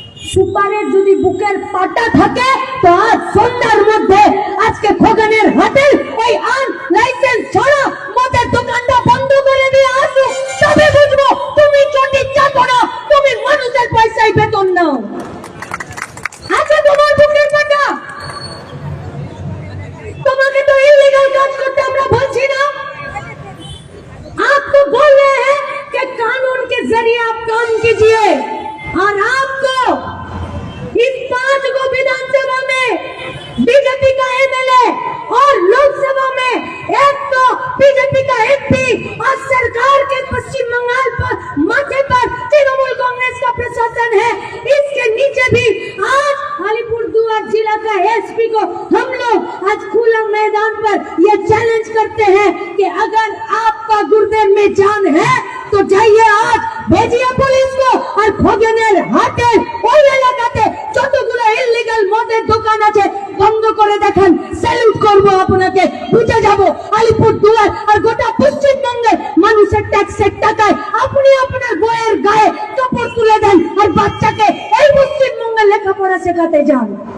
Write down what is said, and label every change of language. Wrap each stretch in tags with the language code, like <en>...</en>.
<bn>সুপারের যদি বুকের পাটা থাকে তো আজ সন্ধ্যার মধ্যে আজকে খোগানের হাতের ওই আন লাইসেন্স ছাড়া মদের দোকানটা বন্ধ করে দিয়ে আসো, তবে বুঝবো তুমি চটির চাকর না, তুমি মানুষের পয়সায় বেতন নাও। আছে তোমার বুকের পাটা? তোমাকে তো ইলিগাল কাজ করতে আমরা বলছি না।</bn> <hi>आप तो बोल रहे हैं कि कानून के जरिए आप काम कीजिए, और आपको इस 5 को विधानसभा में बीजेपी का एमएलए और लोकसभा में एक तो बीजेपी का एमपी और सरकार के पश्चिम बंगाल पर माथे पर तृणमूल कांग्रेस का प्रशासन है। इसके नीचे भी आज अलीपुरदुआर जिला का एसपी को हम लोग आज खुला मैदान पर ये चैलेंज करते हैं कि अगर आपका गुर्दे में जान है तो जाइए आज भेजिए पुलिस को और</hi> <bn>খগেনের হাটের ওই এলাকাতে যতগুলো ইললিগাল মদের দোকান আছে বন্ধ করে দেখান। স্যালুট করব আপনাকে, বুঝে যাব আলিপুরদুয়ার আর গোটা পশ্চিমবঙ্গের মানুষের ট্যাক্সের টাকায় আপনি আপনার বইয়ের গায়ে কাপড় তুলে দেন আর বাচ্চাকে এই পশ্চিমবঙ্গে লেখাপড়া শেখাতে যান।</bn>